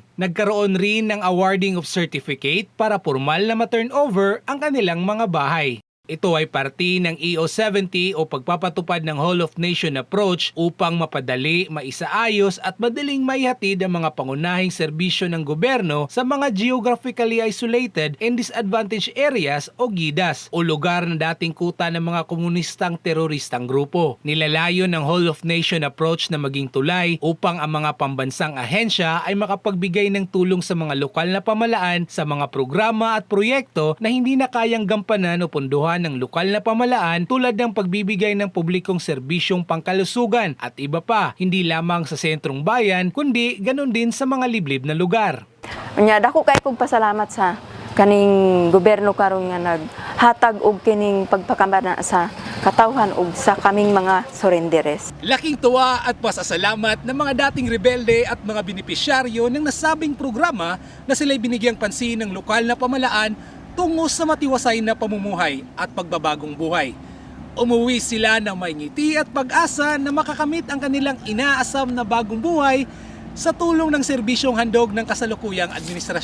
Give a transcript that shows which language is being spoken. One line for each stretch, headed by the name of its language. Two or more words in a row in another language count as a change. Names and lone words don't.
Filipino: Nagkaroon rin ng
English: awarding of certificate
Filipino: para formal na ma-turnover ang kanilang mga bahay. Ito ay parte ng EO70 o pagpapatupad ng
English: Whole of Nation approach
Filipino: upang mapadali, maisaayos at madaling maihatid ang mga pangunahing serbisyo ng gobyerno sa mga
English: geographically isolated and disadvantaged areas
Filipino: o GIDAs o lugar na dating kuta ng mga komunistang teroristang grupo. Nilalayo ng
English: Whole of Nation approach
Filipino: na maging tulay upang ang mga pambansang ahensya ay makapagbigay ng tulong sa mga lokal na pamalaan sa mga programa at proyekto na hindi na kayang gampanan o punduhan ng lokal na pamahalaan tulad ng pagbibigay ng publikong serbisyong pangkalusugan at iba pa, hindi lamang sa sentrong bayan kundi ganon din sa mga liblib na lugar.
Cebuano: Unya dako kay kog pasalamat sa kaning gobyerno karon nga naghatag og kining pagpakamana sa katawhan ug sa kaming mga surrenderes.
Filipino: Laking tuwa at pasasalamat ng mga dating rebelde at mga benepisyaryo ng nasabing programa na sila'y binigyang pansin ng lokal na pamahalaan tungo sa matiwasay na pamumuhay at pagbabagong buhay. Umuwi sila ng may ngiti at pag-asa na makakamit ang kanilang inaasam na bagong buhay sa tulong ng serbisyong handog ng kasalukuyang administrasyon.